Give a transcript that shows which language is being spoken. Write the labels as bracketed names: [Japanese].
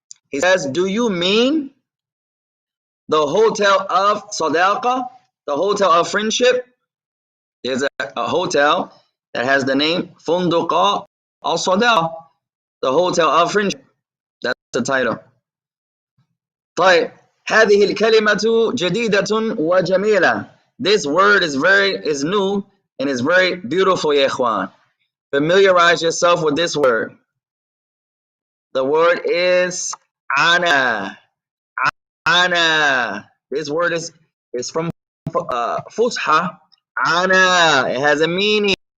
[English] He says, do you mean the hotel of sadaqa, the hotel of friendship? There's a hotel that has the name funduqa as-sadaqa, the hotel of friendship. That's the title. [Arabic] طيب, هذه الكلمة جديدة وجميلة. [English] This word is new and is very beautiful, ya ikhwan. Familiarize yourself with this word. The word is ana. Ana. This word is from Fusha. Ana. It has a meaning.